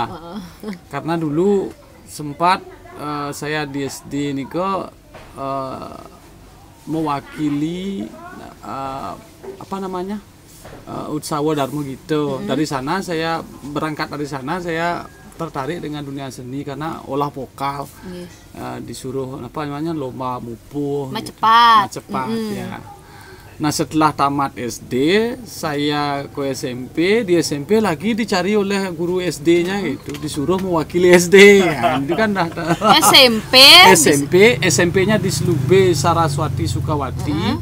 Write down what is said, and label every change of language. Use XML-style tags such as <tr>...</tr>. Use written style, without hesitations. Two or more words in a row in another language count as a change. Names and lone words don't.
<id>Karena dulu sempat saya di SD niko mewakili Utsawa Darmo gitu. Dari sana saya saya tertarik dengan dunia seni karena olah vokal. Disuruh lomba mupuh, Macepat ya. Nah, setelah tamat SD saya ke SMP. Di SMP lagi dicari oleh guru SD-nya gitu, disuruh mewakili SD. Nah, itu kan SMP-nya di Slube Saraswati Sukawati.</id>